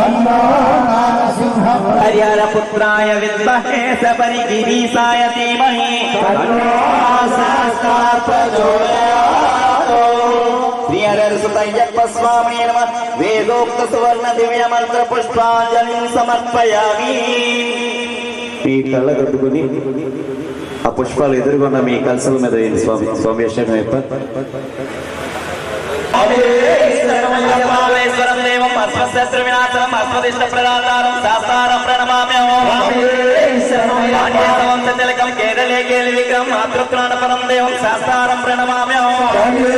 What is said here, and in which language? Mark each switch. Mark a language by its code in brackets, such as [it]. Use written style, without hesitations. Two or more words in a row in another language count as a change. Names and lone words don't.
[sa] हरिहरपुत्राय विद्महे सबरिगिरीशाय धीमहि श्री हरिहरसुतय्यप्प स्वामी नमः वेदोक्त सुवर्ण दिव्य मंत्र पुष्पांजलिं समर्पयामि [te] మీ కళ్ళ కట్టుకుని ఆ పుష్పాలు ఎదురుకున్న మీ కలసల మీద స్వామి స్వామి [sa] सर्वेश्वरं देवं अस्मत्शत्रु विनाशनम् अस्मदिष्ट प्रदातारं शास्तारं प्रणमाम्यहम् तिलकं केरले केलिविक्रम मातृत्राणपरं देवं शास्तारं प्रणमाम्यहम्